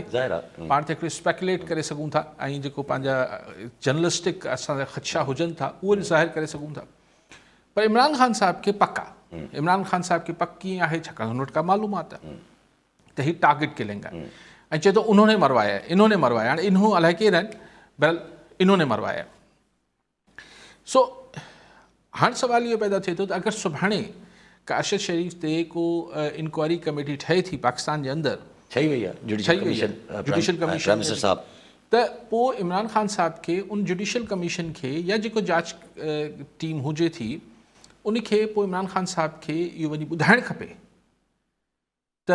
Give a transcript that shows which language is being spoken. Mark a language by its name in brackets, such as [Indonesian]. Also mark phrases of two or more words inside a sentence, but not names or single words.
[Sindhi] पाण ते हिकिड़े स्पेकुलेट करे सघूं था ऐं जेको पंहिंजा जर्नलिस्टिक असांजा ख़दशा हुजनि था उहे ज़ाहिर करे सघूं था। पर इमरान ख़ान साहब खे पक आहे। इमरान ख़ान साहब खे पक कीअं आहे, छाकाणि हुन वटि का मालूमात आहे त हीउ टारगेट किलिंग आहे। ऐं चए थो [Urdu] انہوں نے مروایا, اِنہوں نے مروایا. [Sindhi] हाणे इन्हो अलाए केरु आहिनि, बहरहाल [Urdu] اِنہوں نے مروایا. [Sindhi] सो हाणे सुवाल इहो पैदा थिए थो त अगरि सुभाणे का अरशद शरीफ़ ते को इंक्वायरी कमेटी ठहे थी पाकिस्तान जे अंदरि, ठही वई आहे जुडिशल कमीशन साहब, त पोइ इमरान ख़ान साहब खे उन जुडिशल कमीशन खे या जेको जांच टीम हुजे थी उनखे पोइ इमरान ख़ान साहब खे इहो वञी ॿुधाइणु खपे त